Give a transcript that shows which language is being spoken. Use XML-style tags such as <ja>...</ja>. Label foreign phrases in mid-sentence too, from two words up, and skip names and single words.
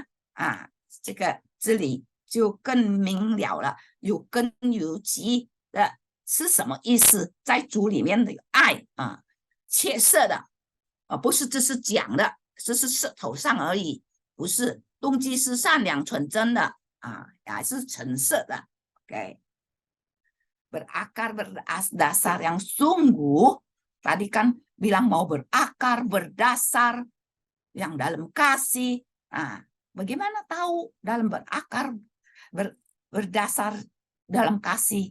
<zh>啊，这个这里就更明了了，有根有基的是什么意思？在主里面的爱啊，切实的。不是只是讲的，只是舌头上而已，不是动机是善良纯真的啊，还是诚实的。</zh> <id>Oke, berakar berdasar yang sungguh. Tadi kan bilang mau berakar berdasar yang dalam kasih. Nah, bagaimana tahu dalam berakar berdasar dalam kasih?</id>